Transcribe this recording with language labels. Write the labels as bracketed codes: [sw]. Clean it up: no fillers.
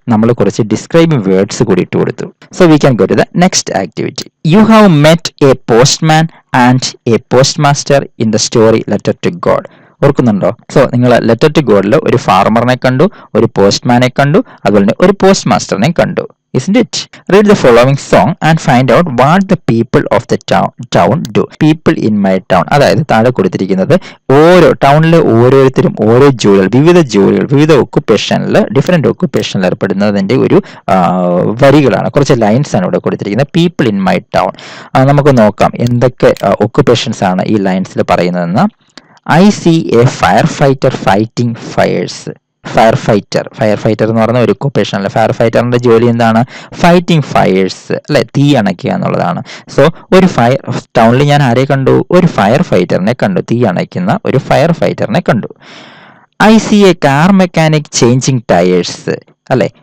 [ml] നമ്മൾ കുറച്ച് describing words കൂടി ഇട്ട് കൊടുത്തു. [en] So we can go to the next activity. You have met a postman and a post master in the story letter to God. [ml] ഓർക്കുന്നുണ്ടോ? So നിങ്ങൾ letter to ഗോഡിൽ ഒരു ഫാർമറിനെ കണ്ടു, ഒരു പോസ്റ്റ്മാനെ കണ്ടു, അതുപോലെ തന്നെ ഒരു പോസ്റ്റ് മാസ്റ്ററിനെ കണ്ടു. [en] Isn't it? Read the following song and find out what the people of the town do. People in my town. [ml] അതായത് താഴെ കൊടുത്തിരിക്കുന്നത് ഓരോ ടൗണിലെ ഓരോരുത്തരും ഓരോ ജോലികൾ, വിവിധ ഒക്കുപേഷനിൽ, ഡിഫറെന്റ് ഒക്കുപേഷനിൽ ഏർപ്പെടുന്നതിന്റെ ഒരു വരികളാണ്, കുറച്ച് ലൈൻസ് ആണ് ഇവിടെ കൊടുത്തിരിക്കുന്നത്. [en] People in my town. [ml] നമുക്ക് നോക്കാം എന്തൊക്കെ ഒക്കുപേഷൻസ് ആണ് ഈ ലൈൻസിൽ പറയുന്നതെന്ന്. [en] I see a firefighter fighting fires. [ml] Fire fighter എന്ന് പറയുന്ന ഒരു ഒക്കുപേഷൻ അല്ല. ഫയർ ഫൈറ്ററിന്റെ ജോലി എന്താണ്? [en] fighting fires, [ml] അല്ലെ, തീ അണയ്ക്കുക എന്നുള്ളതാണ്. സോ ഒരു ടൗണിൽ ഞാൻ ആരെ കണ്ടു? ഒരു ഫയർ ഫൈറ്ററിനെ കണ്ടു, തീ അണയ്ക്കുന്ന ഒരു ഫയർ ഫൈറ്ററിനെ കണ്ടു. [en] I see a car mechanic changing tires. [ml] അല്ലെ.